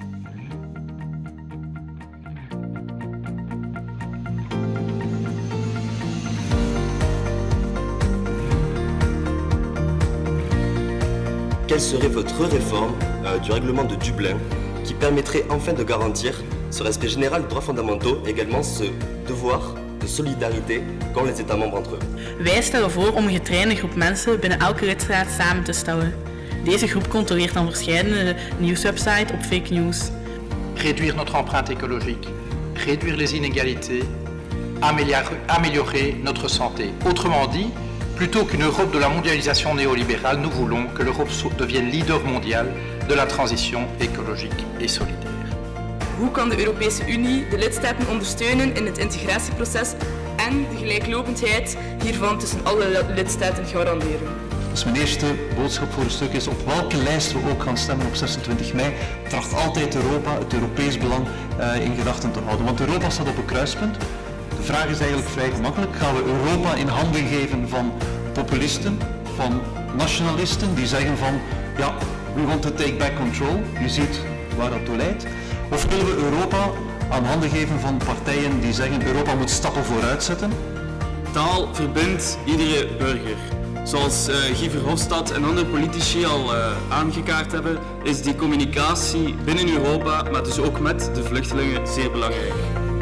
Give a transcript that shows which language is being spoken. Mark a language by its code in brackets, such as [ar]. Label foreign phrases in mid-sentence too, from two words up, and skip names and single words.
[fr] Quelle serait votre réforme du règlement de Dublin qui permettrait enfin de garantir ce respect général des droits fondamentaux et également ce devoir de solidarité qu'ont les États membres entre eux? [nl] Wij stellen voor om een getrainde groep mensen binnen elke lidstaat samen te stellen. Deze groep controleert dan verschillende nieuwswebsites op fake news. [fr] Réduire notre empreinte écologique, réduire les inégalités, améliorer notre santé. Autrement dit, plutôt qu'une Europe de la mondialisation néolibérale, nous voulons que l'Europe devienne leader mondial de la transition écologique et solidaire. [nl] Hoe kan de Europese Unie de lidstaten ondersteunen in het integratieproces en de gelijklopendheid hiervan tussen alle lidstaten garanderen? Dus mijn eerste boodschap voor een stuk is op welke lijst we ook gaan stemmen op 26 mei, tracht altijd Europa, het Europees belang in gedachten te houden. Want Europa staat op een kruispunt. De vraag is eigenlijk vrij gemakkelijk. Gaan we Europa in handen geven van populisten, van nationalisten die zeggen van ja, [en] we want to take back control. [nl] Je ziet waar dat toe leidt. Of willen we Europa aan handen geven van partijen die zeggen Europa moet stappen vooruit zetten? Taal verbindt iedere burger. Zoals Guy Verhofstadt en andere politici al aangekaart hebben, is die communicatie binnen Europa, maar dus ook met de vluchtelingen, zeer belangrijk.